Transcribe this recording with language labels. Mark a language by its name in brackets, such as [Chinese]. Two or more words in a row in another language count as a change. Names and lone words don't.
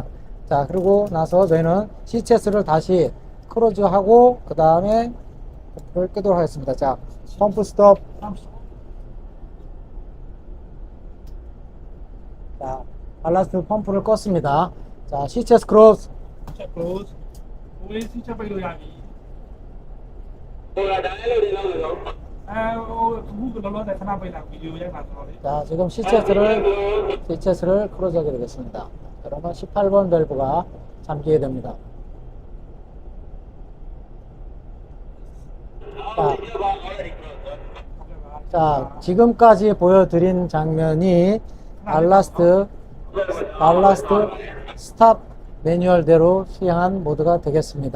[Korean] 자, 그리고 나서 저희는 시쳇을 다시 크로즈하고 그 다음에 불을 끄도록 하겠습니다. 자, 펌프 스톱. 자, 발라스트 펌프를 껐습니다. 자, 시쳇 크로즈. [Burmese] ချက် close ကိုယ်စီချက်ပိတ်လို့ရပြီဟိုကဒါလည်းလို့ဒီလောက်လို့ဟိုကလောလောဆယ်ခဏပိတ်လိုက်ဗီဒီယိုရိုက်ပါတော့လေ [Korean] 자, 지금 시쳇을 크로즈하게 되겠습니다. 그러면 18번 밸브가 잠기게 됩니다. 자, 지금까지 보여드린 장면이 발라스트 스탑 매뉴얼대로 수행한 모드가 되겠습니다.